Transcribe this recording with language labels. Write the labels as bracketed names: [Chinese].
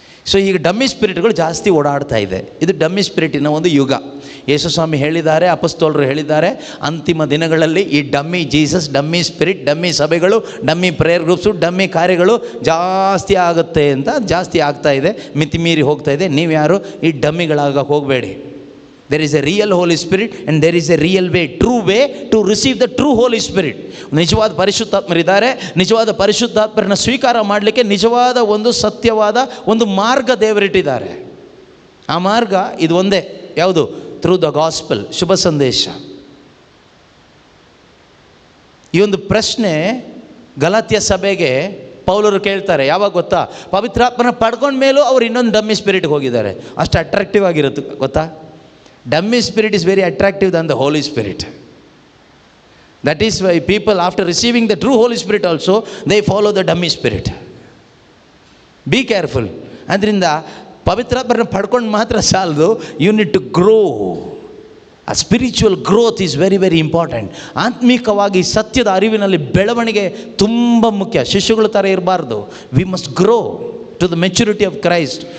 [Kannada] So ಈಗ dummy ಸ್ಪಿರಿಟ್ಗಳು ಜಾಸ್ತಿ ಓಡಾಡ್ತಾ ಇದೆ. ಇದು ಡಮ್ಮಿ ಸ್ಪಿರಿಟಿನ ಒಂದು ಯುಗ. ಯೇಸು ಸ್ವಾಮಿ ಹೇಳಿದ್ದಾರೆ, ಅಪೊಸ್ತಲರು ಹೇಳಿದ್ದಾರೆ, ಅಂತಿಮ ದಿನಗಳಲ್ಲಿ ಈ dummy Jesus, dummy spirit, dummy ಸಭೆಗಳು, ಡಮ್ಮಿ ಪ್ರೇಯರ್ ಗ್ರೂಪ್ಸು, ಡಮ್ಮಿ ಕಾರ್ಯಗಳು ಜಾಸ್ತಿ ಆಗುತ್ತೆ ಅಂತ. ಜಾಸ್ತಿ ಆಗ್ತಾ ಇದೆ, ಮಿತಿಮೀರಿ ಹೋಗ್ತಾ ಇದೆ. ನೀವು ಯಾರು ಈ ಡಮ್ಮಿಗಳಾಗ ಹೋಗಬೇಡಿ. [English] There is a real Holy Spirit and there is a real way, true way to receive the true Holy Spirit. [Kannada] ನಿಜವಾದ ಪರಿಶುದ್ಧಾತ್ಮರಿದ್ದಾರೆ. ನಿಜವಾದ ಪರಿಶುದ್ಧಾತ್ಮರನ್ನ ಸ್ವೀಕಾರ ಮಾಡಲಿಕ್ಕೆ ನಿಜವಾದ ಒಂದು ಸತ್ಯವಾದ ಒಂದು ಮಾರ್ಗ ದೇವರಿಟ್ಟಿದ್ದಾರೆ. ಆ ಮಾರ್ಗ ಇದು ಒಂದೇ. ಯಾವುದು? [English] through the gospel, [Kannada] ಶುಭ ಸಂದೇಶ. ಈ ಒಂದು ಪ್ರಶ್ನೆ ಗಲಾತ್ಯ ಸಭೆಗೆ ಪೌಲರು ಕೇಳ್ತಾರೆ. ಯಾವಾಗ ಗೊತ್ತಾ? ಪವಿತ್ರಾತ್ಮನ ಪಡ್ಕೊಂಡ ಮೇಲೂ ಅವ್ರು ಇನ್ನೊಂದು ಡಮ್ಮಿ ಸ್ಪಿರಿಟ್ಗೆ ಹೋಗಿದ್ದಾರೆ. ಅಷ್ಟು ಅಟ್ರಾಕ್ಟಿವ್ ಆಗಿರುತ್ತೆ ಗೊತ್ತಾ? [English] Dummy spirit is very attractive than the Holy Spirit. That is why people, after receiving the true Holy Spirit also, they follow the dummy spirit. Be careful. [Kannada] ಅದರಿಂದ ಪವಿತ್ರಾತ್ಮನ ಪಡ್ಕೊಂಡು ಮಾತ್ರ ಸಾಲದು, [English] You need to grow. [Kannada] ಆ [English] Spiritual growth is very very important. [Kannada] ಆತ್ಮಿಕವಾಗಿ ಸತ್ಯದ ಅರಿವಿನಲ್ಲಿ ಬೆಳವಣಿಗೆ ತುಂಬ ಮುಖ್ಯ. ಶಿಶುಗಳ ಥರ ಇರಬಾರ್ದು. [English] We must grow to the maturity of Christ.